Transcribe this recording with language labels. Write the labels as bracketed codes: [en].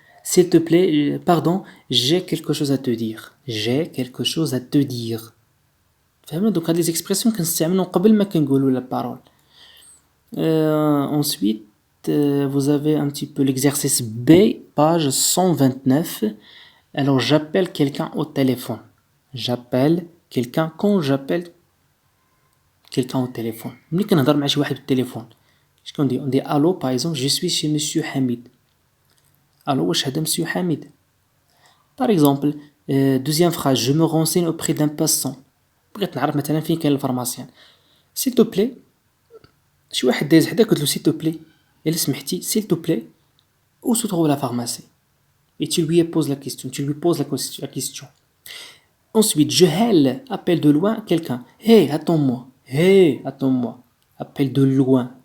[fr] S'il te plaît, pardon, j'ai quelque chose à te dire. J'ai quelque chose à te dire. [ar] فهمنا donc هاد les expressions كنستعملهم قبل ما كنقولوا la parole. [fr] Ensuite, vous avez un petit peu l'exercice B, page 129. Alors, j'appelle quelqu'un au téléphone. J'appelle quelqu'un quand j'appelle quelqu'un au téléphone. [ar] ملي كنهضر مع شي واحد بالتليفون. اش كندير؟ [fr] on dit allô par exemple, je suis chez monsieur Hamid. Allô, [ar] واش هذا [fr] monsieur Hamid. Par exemple, deuxième phrase, je me renseigne auprès d'un passant. [ar] بغيت نعرف مثلا فين كاين الفارماسيان. [fr] S'il te plaît, [ar] شي واحد دايز حداك قلت له [fr] s'il te plaît, [ar] الا سمحتي [fr] s'il te plaît, où se trouve la pharmacie? Et tu lui poses la question, tu lui poses la question. Ensuite, je hèle, appelle de loin quelqu'un. Hey, attends-moi. Hey, attends-moi. Appelle de loin.